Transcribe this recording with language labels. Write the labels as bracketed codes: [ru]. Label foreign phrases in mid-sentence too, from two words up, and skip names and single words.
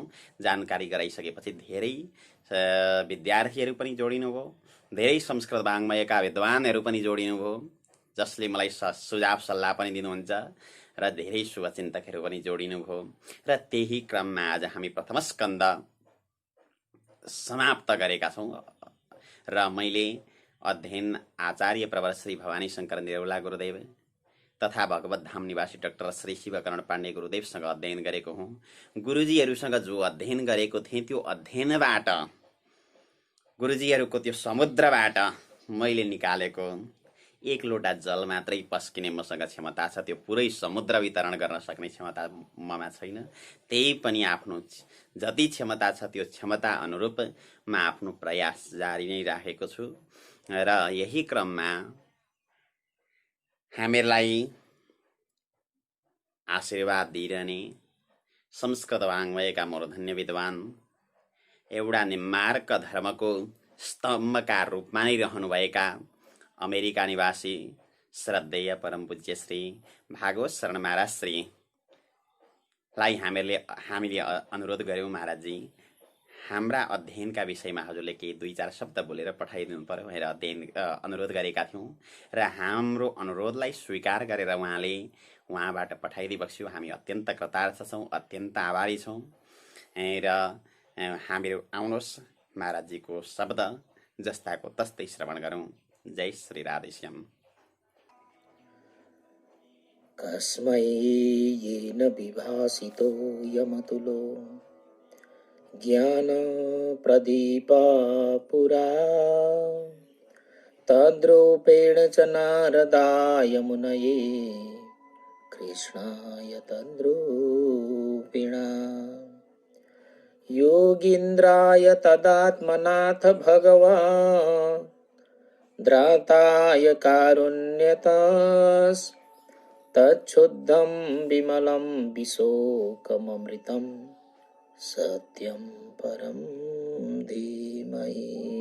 [ne] जानकारी गराइसकेपछि धेरै विद्यार्थीहरू पनि जोडिनुभयो, धेरै संस्कृत वाङ्मयका विद्वानहरू पनि जोडिनुभयो जसले मलाई सुझाव सल्लाह पनि दिनुहुन्छ र धेरै शुभचिन्तकहरू पनि जोडिनुभयो र त्यही क्रममा आज हामी प्रथम स्कन्द समाप्त गरेका छौँ र मैले अध्ययन आचार्य प्रवर श्री भवानी शङ्कर निरौला गुरुदेव तथा भगवत धाम निवासी डाक्टर श्री शिवकरण पाण्डे गुरुदेवसँग अध्ययन गरेको हुँ। गुरुजीहरूसँग जो अध्ययन गरेको थिएँ त्यो अध्ययनबाट, गुरुजीहरूको त्यो समुद्रबाट मैले निकालेको एक लोटा जल मात्रै पस्किने मसँग क्षमता छ, त्यो पुरै समुद्र वितरण गर्न सक्ने क्षमता ममा छैन। त्यही पनि आफ्नो जति क्षमता छ त्यो क्षमता अनुरूप म आफ्नो प्रयास जारी नै राखेको छु। र यही क्रममा हामीलाई आशीर्वाद दिइरहने संस्कृत वाङ्मयका मूर्धन्य विद्वान, एउटा निम्मार्क धर्मको स्तम्भका रूपमा नै रहनुभएका अमेरिका निवासी श्रद्धेय परम पूज्य श्री भागवत शरण महाराज श्रीलाई हामीले अनुरोध गऱ्यौँ, महाराजजी हाम्रा अध्ययनका विषयमा हजुरले केही 2-4 शब्द बोलेर पठाइदिनु पर्यो भनेर अनुरोध गरेका थियौँ र हाम्रो अनुरोधलाई स्वीकार गरेर उहाँबाट पठाइदिइबक्स्यो। हामी अत्यन्त कृतार्थ छौँ, अत्यन्त आभारी छौँ। र हामीहरू आउनुहोस् महाराजजीको शब्द जस्ताको तस्तै श्रवण गरौँ। जय श्री राधेश्याम। [sa] कस्मै येन विभासितो यमतुलो ज्ञानप्रदीपा पुरा तद्रूपेण च नारदाय मुनये कृष्णाय तद्रूपिणा योगीन्द्राय तदात्मनाथ भगवान् द्राताय कारुण्यतस् तच्छुद्धं विमलं विशोकममृतं सत्यं परं धीमहि।